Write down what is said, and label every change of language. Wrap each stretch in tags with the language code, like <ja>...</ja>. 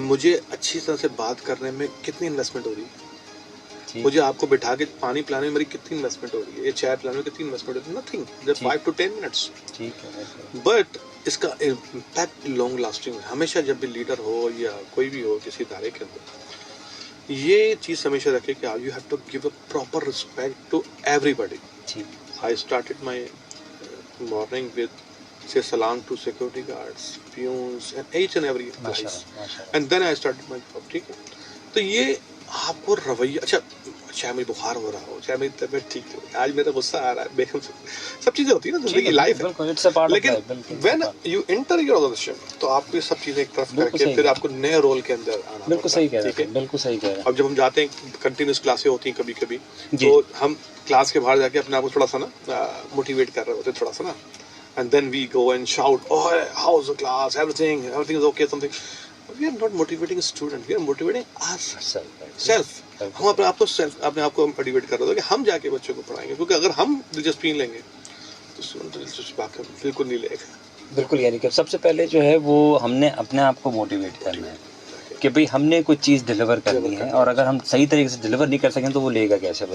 <ur>مجھے اچھی طرح سے بات کرنے میں کتنی انویسٹمنٹ ہو رہی ہے, مجھے آپ کو بٹھا کے پانی پلانے میں میری کتنی انویسٹمنٹ ہو رہی ہے, چائے پلانے میں کتنی انویسٹمنٹ ہو رہی ہے,</ur> <en>Nothing, just 5 to 10 minutes.</en> <ur>ٹھیک ہے, بٹ اس کا امپیکٹ لانگ لاسٹنگ ہے. ہمیشہ جب بھی لیڈر ہو یا کوئی بھی ہو کسی ادارے کے اندر, یہ چیز ہمیشہ رکھے کہ</ur> <en>You have to give a proper respect to everybody. I started my morning with say salam to security guards, peons and each and every place, and then I started my job.</en> <ur>ٹھیک ہے, تو یہ آپ کو رویہ, اچھا چاہے مجھے بخار ہو رہا ہو, چاہے میری طبیعت ٹھیک ہو, آج میرا غصہ آ رہا ہے, بیگم سے سب چیزیں ہوتی ہیں نا, زندگی لائف ہے. لیکن</ur> <en>when you enter your organization</en> <ur>تو آپ کو یہ سب چیزیں ایک طرف کر کے پھر آپ کو نئے رول کے اندر آنا پڑتا ہے. بالکل صحیح کہہ رہے ہیں, بالکل صحیح کہہ رہے ہیں. اب جب ہم جاتے ہیں کنٹینیوس کلاسیں ہوتی ہیں کبھی کبھی, تو ہم کلاس کے باہر جا کے اپنے آپ کو تھوڑا سا نا موٹیویٹ کر رہے ہوتے ہیں تھوڑا سا نا,</ur> <en>and then we go and shout, oh how's the class, everything is okay, something. But we are not motivating a student, we are motivating ourselves.</en> <ur>ہم اپنے آپ کو موٹیویٹ کر رہے ہیں کہ ہم جا کے بچوں کو پڑھائیں گے, کیونکہ اگر ہم دلچسپی لیں گے تو اسٹوڈنٹ دلچسپی بالکل نہیں لے گا. بالکل، یعنی کہ سب سے پہلے جو ہے وہ ہم نے اپنے آپ کو موٹیویٹ کرنا ہے کہ بھئی ہم نے کوئی چیز ڈیلیور کرنی ہے، اور اگر ہم صحیح طریقے سے ڈیلیور نہیں کر سکیں تو وہ لے گا کیسے بندہ.</ur>